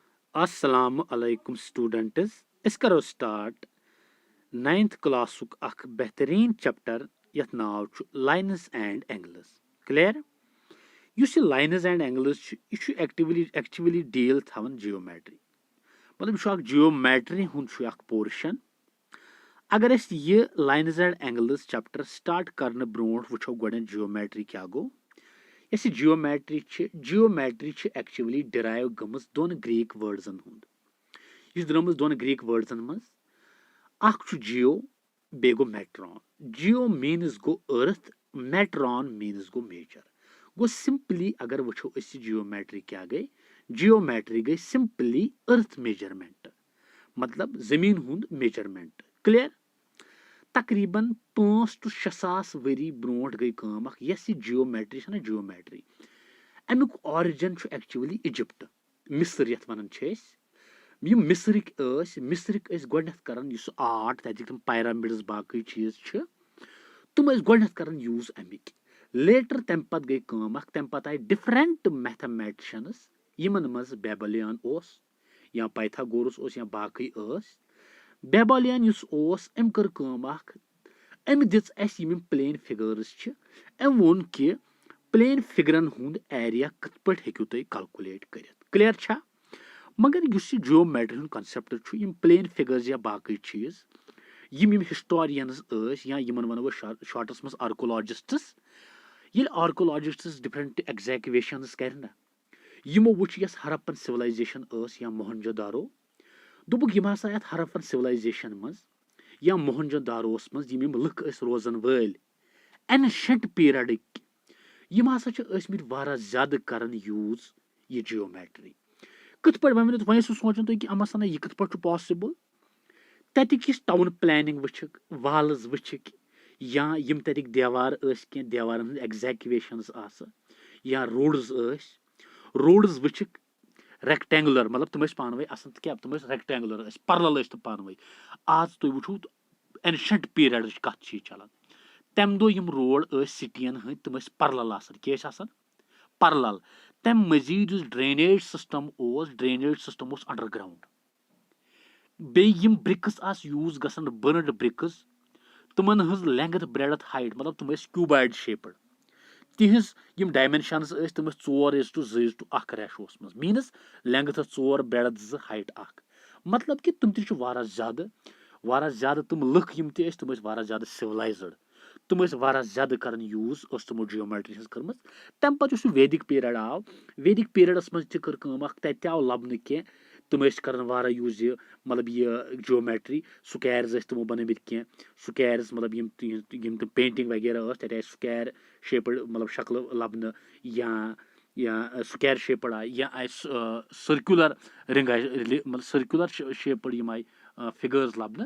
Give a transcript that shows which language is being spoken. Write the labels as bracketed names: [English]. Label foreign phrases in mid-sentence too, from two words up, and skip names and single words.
[Kashmiri] Assalamu alaikum students. Is karo start ninth classuk akh behtareen chapter yath naw chu [English] lines and angles. [Kashmiri] Clear? Yus ye [English] lines and angles [Kashmiri] chu isu [English] actually deal [Kashmiri] thavan geometry. मतलब यह geometry हुन छु अख portion. अगर अस ये [English] lines and angles chapter start [Kashmiri] करने ब्रोंठ वुछो गोडन geometry क्या गो. यस geometry छ actually derive गमस दोन [English] Greek words [Kashmiri] हुंद. यस द्रमस दोन [English] Greek words [Kashmiri] मज अख छु जियो बे गो मेट्रॉन. जियो मीन्स गो अर्थ, मेट्रॉन मीन्स गो मेजर. गो सिंपली अगर वुछो इस जियोमेट्री क्या गई, जियोमेट्री गई [English] simply earth measurement, [Kashmiri] मतलब जमीन हुंद मेजरमेंट. क्लियर? तकरीबन 5 to 6 सास वरी ब्रोंठ गई काम अख यस जियोमेट्री छना जियोमेट्री. अमुक ऑरिजिन छु एक्चुअली इजिप्ट, मिस्र यथ वनन छ अस. यम मिस्रिक गोडनथ करन युस आर्ट तक तम पिरामिड्स बाकी चीज छ तुम गोडनथ करन यूज अमिक. लेटर तम पत गई काम अख तम पत आय [English] different mathematicians [Kashmiri] यमन मज बेबलियन ओस या पाइथागोरस ओस या बाकी ओस. बेबलियन युस ओस एम कर काम अख एम दिस अस यम [English] plane figures [Kashmiri] छ. एम वोन कि प्लेन फिगरन हुंद एरिया कत पट हेकु तय कैलकुलेट करित. क्लियर छा? मगर युस जियोमेट्री हुन कांसेप्ट छु यम [English] plane figures [Kashmiri] या बाकी चीज यम हिस्टोरियंस या यमन वनो शॉर्टस मस आर्कोलॉजिस्ट्स. ये आर्कोलॉजिस्ट्स [English] different excavations [Kashmiri] करना यमो वुच यस [English] Harappan civilization [Kashmiri] या मोहनजोदारो दुबुक यम हसा यत [English] Harappan civilization [Kashmiri] मज या मोहनजोदारोस मज यम लुक रोजन वल [English] ancient period [Kashmiri] यम हसा वारा ज्यादा करन यूज ये जियोमेट्री. कत पट वन सोचन तुम कि अमसन यह कत पट पॉसिबल. ततिक [English] town planning [Kashmiri] वुछक, वाल्स वुछक या यम ततिक देवार कह देवारन हंद एग्जैक्वेशंस या रोड्स वुछक. रेक्टेंगुलर मतलब तुम पानवे असन क्या तुम [English] rectangular parallel [Kashmiri] तो पानवे. आज तुम वुछो [English] ancient period [Kashmiri] कत चलान तम दो यम रोड सिटियन हंद तुम पैरेलल क्या पैरेलल. तम मजीद [English] drainage system underground. [Kashmiri] बे यम ब्रिक्स यूज गसन [English] burned bricks [Kashmiri] तुमन हज [English] length breadth height [Kashmiri] मतलब तुम [English] cuboid shaped. [Kashmiri] तिहज यम डायमेंशंस तुम 4:2:1 रेशोस मज [English] means length 4 breadth 2 height 1. [Kashmiri] मतलब कि तुम ती वारा ज्यादा तुम लुक यम ती तुम वारा ज्यादा सिविलाइज्ड. तुम वारा ज्यादा करन यूज तुमो जियोमेट्री हज करम. तम पत [English] Vedic period [Kashmiri] आव, [English] Vedic periods [Kashmiri] मज तह कर काम तत आव लबन कह तुम करन वारा यूज ये मतलब ये जियोमेट्री. स्क्वायर्स तमो बनमित कह स्क्वायर्स मतलब यम पेंटिंग वगैरह तत आय [English] square shaped [Kashmiri] मतलब शक्ल लबन या [English] square shaped [Kashmiri] आय या आय [English] circular ring [Kashmiri] आय मतलब [English] circular shaped [Kashmiri] यम आय फिगर्स लबन.